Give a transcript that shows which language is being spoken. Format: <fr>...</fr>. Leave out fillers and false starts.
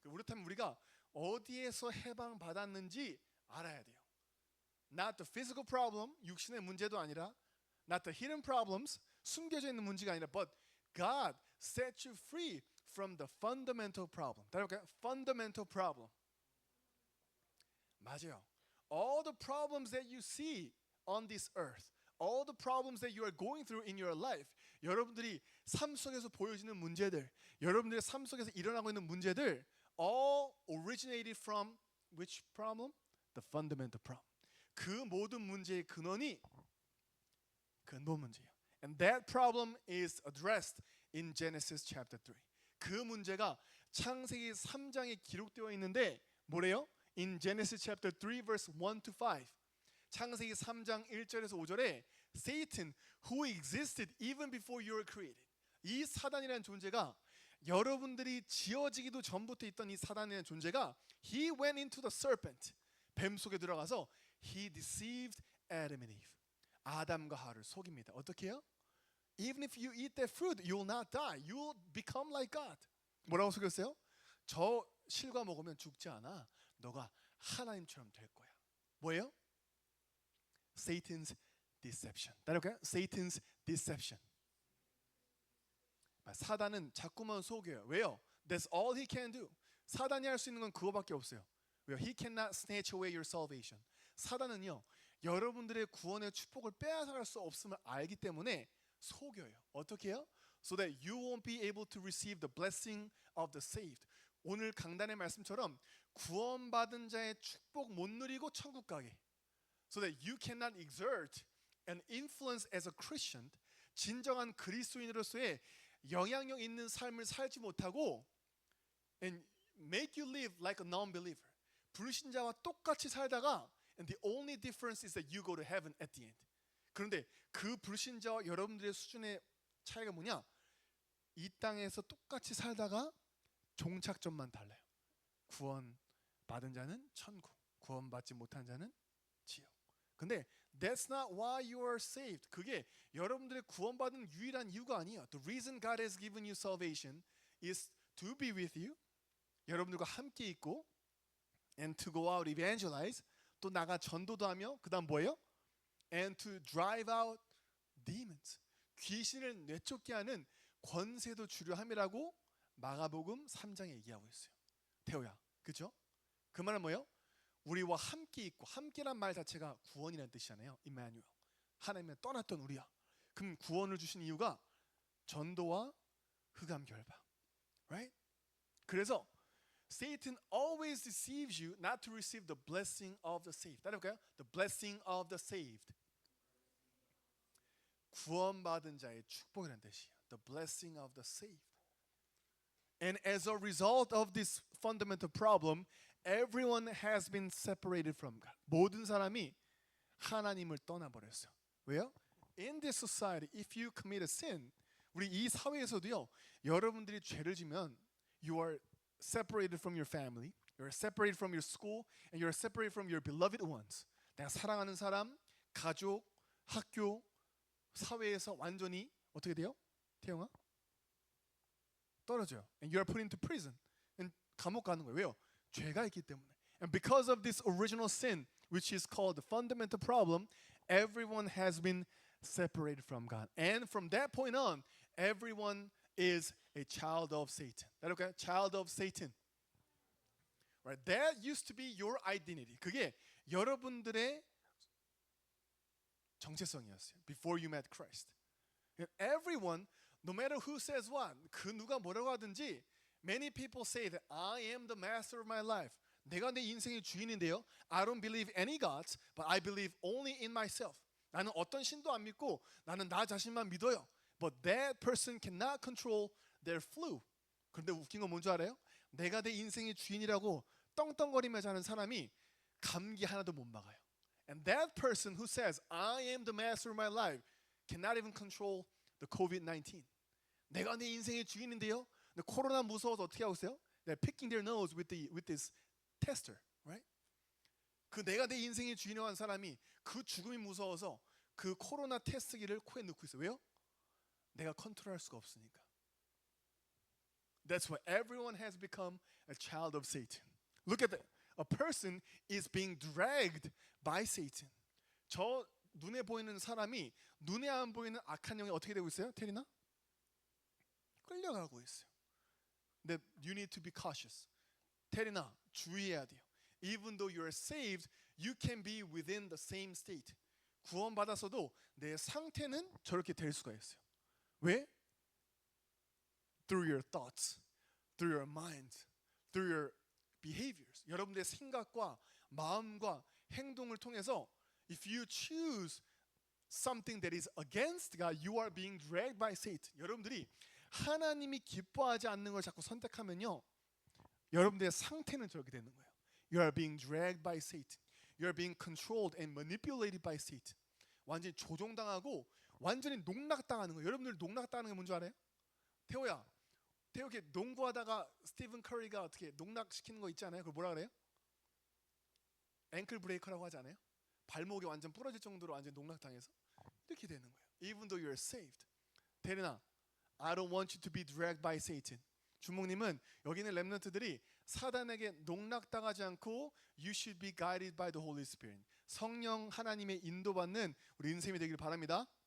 <ko>그렇다면 우리가 어디에서 해방 받았는지 알아야 돼요.</ko> <en>Not the physical problem,</en> <ko>육신의 문제도 아니라,</ko> <en>not the hidden problems,</en> <ko>숨겨져 있는 문제가 아니라,</ko> <en>but God set you free from the fundamental problem.</en> <ko>따라볼까요?</ko> <en>Fundamental problem.</en> <ko>맞아요.</ko> <en>All the problems that you see on this earth, all the problems that you are going through in your life,</en> <ko>여러분들이 삶 속에서 보여지는 문제들, 여러분들의 삶 속에서 일어나고 있는 문제들,</ko> <en>all originated from which problem? The fundamental problem.</en> <ko>그 모든 문제의 근원이 근본 문제예요.</ko> <en>And that problem is addressed in Genesis chapter 3.</en> <ko>그 문제가 창세기 3장에 기록되어 있는데 뭐래요?</ko> <en>In Genesis chapter 3 verse 1 to 5.</en> <ko>창세기 3장 1절에서 5절에</ko> <en>Satan who existed even before you were created.</en> <ko>이 사단이라는 존재가 여러분들이 지어지기도 전부터 있던 이 사단이라는 존재가</ko> <en>he went into the serpent.</en> <ko>뱀 속에 들어가서</ko> <en>he deceived Adam and Eve.</en> <ko>아담과 하와를 속입니다. 어떻게 해요?</ko> <en>Even if you eat that fruit, you will not die. You will become like God.</en> <ko>뭐라고 속였어요? 저 실과 먹으면 죽지 않아. 너가 하나님처럼 될 거야. 뭐예요?</ko> <en>Satan's deception.</en> <ko>따라할까요?</ko> <en>Satan's deception.</en> <ko>사단은 자꾸만 속여요. 왜요?</ko> <en>That's all he can do.</en> <ko>사단이 할 수 있는 건 그거밖에 없어요. 왜요?</ko> <en>He cannot snatch away your salvation.</en> <ko>사단은요, 여러분들의 구원의 축복을 빼앗아갈 수 없음을 알기 때문에 속여요. 어떻게 해요?</ko> <en>So that you won't be able to receive the blessing of the saved.</en> <ko>오늘 강단의 말씀처럼 구원받은 자의 축복 못 누리고 천국 가게.</ko> <en>So that you cannot exert an influence as a Christian.</en> <ko>진정한 그리스도인으로서의 영향력 있는 삶을 살지 못하고</ko> <en>and make you live like a non-believer.</en> <ko>불신자와 똑같이 살다가</ko> <en>and the only difference is that you go to heaven at the end.</en> <ko>그런데 그 불신자와 여러분들의 수준의 차이가 뭐냐? 이 땅에서 똑같이 살다가 종착점만 달라요. 구원 받은 자는 천국, 구원받지 못한 자는 지옥.</ko> <en>근데 that's not why you are saved.</en> <ko>그게 여러분들의 구원받은 유일한 이유가 아니에요.</ko> <en>The reason God has given you salvation is to be with you.</en> <ko>여러분들과 함께 있고</ko> <en>and to go out evangelize.</en> <ko>또 나가 전도도 하며 그다음 뭐예요?</ko> <en>And to drive out demons.</en> <ko>귀신을 내쫓게 하는 권세도 주려 함이라고 마가복음 3장에 얘기하고 있어요. 태호야, 그죠? 그 말은 뭐예요? 우리와 함께 있고 함께란 말 자체가 구원이라는 뜻이잖아요. 임마누엘. 하나님의 떠났던 우리야. 그럼 구원을 주신 이유가 전도와 흑암 결박.</ko> <en>Right? 그래서 Satan always deceives you not to receive the blessing of the saved.</en> <ko>따라볼까요?</ko> <en>The blessing of the saved.</en> <ko>구원받은 자의 축복이라는 뜻이에요.</ko> <en>The blessing of the saved. And as a result of this fundamental problem, everyone has been separated from God.</en> <ko>모든 사람이 하나님을 떠나버렸어요. 왜요?</ko> <en>In this society, if you commit a sin,</en> <ko>우리 이 사회에서도요, 여러분들이 죄를 지면</ko> <en>you are separated from your family, you're separated from your school, and you're separated from your beloved ones.</en> <ko>내가 사랑하는 사람, 가족, 학교, 사회에서 완전히 어떻게 돼요? 태영아? 떨어져요.</ko> <en>And you are put into prison.</en> <ko>And 감옥 가는 거예요. 왜요? 죄가 있기 때문에.</ko> <en>And because of this original sin, which is called the fundamental problem, everyone has been separated from God. And from that point on, everyone is a child of Satan. Okay? Child of Satan. Right? That used to be your identity.</en> <ko>그게 여러분들의 정체성이었어요.</ko> <en>Before you met Christ. Everyone, no matter who says what,</en> <ko>그 누가 뭐라고 하든지,</ko> <en>many people say that I am the master of my life.</en> <ko>내가 내 인생의 주인인데요.</ko> <en>I don't believe any gods, but I believe only in myself.</en> <ko>나는 어떤 신도 안 믿고 나는 나 자신만 믿어요.</ko> <en>But that person cannot control their flu.</en> <ko>그런데 웃긴 건 뭔지 알아요? 내가 내 인생의 주인이라고 떵떵거리면서 하는 사람이 감기 하나도 못 막아요.</ko> <en>And that person who says I am the master of my life cannot even control the COVID-19.</en> <ko>내가 내 인생의 주인인데요. 근데 코로나 무서워서 어떻게 하고 있어요?</ko> <en>They're picking their nose with this tester, right?</en> <ko>그 내가 내 인생의 주인이라고 한 사람이 그 죽음이 무서워서 그 코로나 테스트기를 코에 넣고 있어요. 왜요? 내가 컨트롤할 수가 없으니까.</ko> <en>That's why everyone has become a child of Satan. Look at that. A person is being dragged by Satan.</en> <ko>저 눈에 보이는 사람이 눈에 안 보이는 악한 영이 어떻게 되고 있어요? 테리나? 끌려가고 있어요.</ko> <en>근데 you need to be cautious.</en> <ko>테리나, 주의해야 돼요.</ko> <en>Even though you are saved, you can be within the same state.</en> <ko>구원받았어도 내 상태는 저렇게 될 수가 있어요. 왜?</ko> <en>Through your thoughts, through your mind, through your behaviors.</en> <ko>여러분들의 생각과 마음과 행동을 통해서</ko> <en>if you choose something that is against God, you are being dragged by Satan.</en> <ko>여러분들이 하나님이 기뻐하지 않는 걸 자꾸 선택하면요, 여러분들의 상태는 저렇게 되는 거예요.</ko> <en>You are being dragged by Satan. You are being controlled and manipulated by Satan.</en> <ko>완전히 조종당하고 완전히 농락당하는 거예요. 여러분들 농락당하는 게 뭔지 알아요? 태호야, 태호 이렇게 농구하다가 스티븐 커리가 어떻게 농락시키는 거 있지 않아요? 그걸 뭐라 그래요? 앵클 브레이커라고 하지 않아요? 발목이 완전 부러질 정도로 완전 농락당해서 이렇게 되는 거예요.</ko> <en>Even though you're saved. 대리나, I don't want you to be dragged by Satan.</en> <ko>주목님은 여기 있는 렘넌트들이 사단에게 농락당하지 않고</ko> <en>You should be guided by the Holy Spirit.</en> <ko>성령 하나님의 인도받는 우리 인생이 되길 바랍니다.</ko>